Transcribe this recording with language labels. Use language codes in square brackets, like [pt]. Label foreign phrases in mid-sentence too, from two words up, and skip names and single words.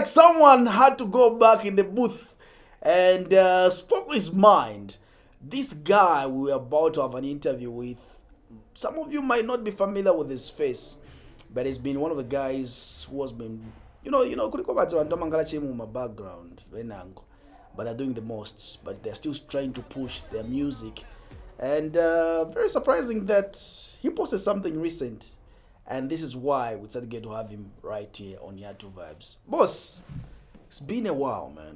[en] like someone had to go back in the booth and spoke his mind. This guy we were about to have an interview with, some of you might not be familiar with his face, but he's been one of the guys who has been, [bem] kuliko bato bantu amangala chemu [en] my background, benango, but they're doing the most, but they're still trying to push their music. And very surprising that he posted something recent. And this is why we decided to get to have him right here on Yatu Vibes. Boss, it's been a while, man.